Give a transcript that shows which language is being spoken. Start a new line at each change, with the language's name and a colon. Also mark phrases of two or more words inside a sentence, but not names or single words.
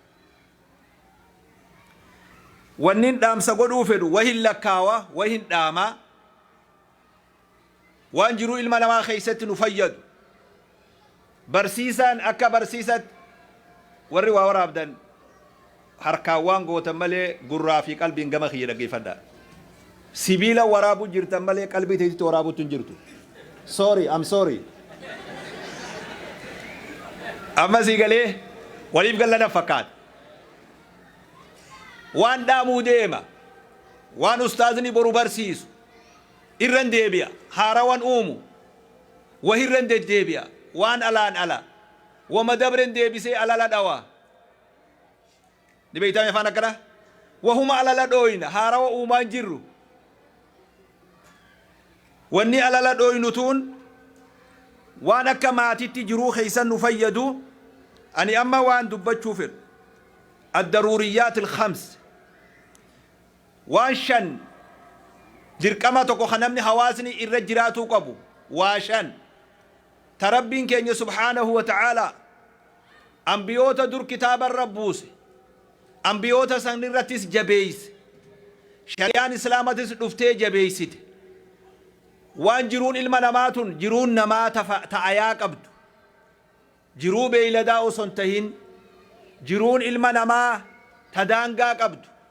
Oromo: wanni hin dhaamsa godhuu fedhu wahin lakkaawa wahin dhaamaa waan jiruu ilma namaa keessatti nu fayyadu barsiisaan akka barsiisatti warri waa waraabdan harkaan waan gootan malee gurraa fi qalbiin gama kiyya dhaggeeffadhaa sibiila waraabuu jirtan malee qalbii teessitti waraabuutu hin jirtu
English: sorry I'm sorry
Oromo: amma sii galee waliif gallana fakkaata waan dhaamuu deema waan ustaazni boru barsiisu irran deebi'a haarawan uumu wahirran deddeebi'a waan alaan ala wama dabren deebisee alala dhawa ni beeytame afaan akkana wahuma alala dhooyna haarawa uumaan jirru wanni alala dhooynu tuun waan akka maatitti jiruu keeysan nu fayyadu ani amma waan dubbachuu fedhu
Arabic: الضروريات الخمس
Oromo: واشن dirqama tokko kanamni hawaasni irra jiraatu qabu waashan tarabbin keenya
Arabic: سبحانه وتعالى
Oromo: anbiyoota dur kitaaba rabbuuse anbiyoota san irrattis jabeeyse shari'aan islaamatis dhuftee jabeeysite waan jiruun ilma namaatun jiruun namaa ta'ayaa qabdu jiruu beeyladaa osoo hin tahin jiruun ilma namaa tadaangaa qabdu